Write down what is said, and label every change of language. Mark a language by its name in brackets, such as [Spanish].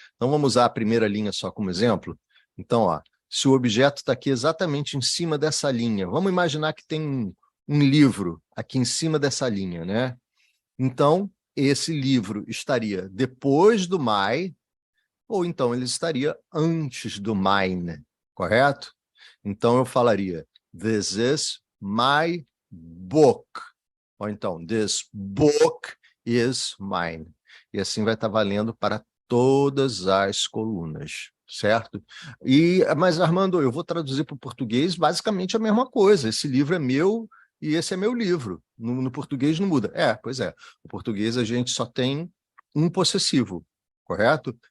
[Portuguese] Então, vamos usar a primeira linha só como exemplo. Então, ó, se o objeto está aqui exatamente em cima dessa linha, vamos imaginar que tem um livro aqui em cima dessa linha, né? Então, esse livro estaria depois do my, ou então ele estaria antes do mine, correto? Então, eu falaria, [English] this is my book. [Portuguese] Ou então, [English] this book is mine. [Portuguese] E assim vai estar valendo para todas as colunas, certo? Mas, Armando, eu vou traduzir para o português basicamente a mesma coisa. Esse livro é meu e esse é meu livro. No português não muda. Pois é. No português a gente só tem um possessivo, correto?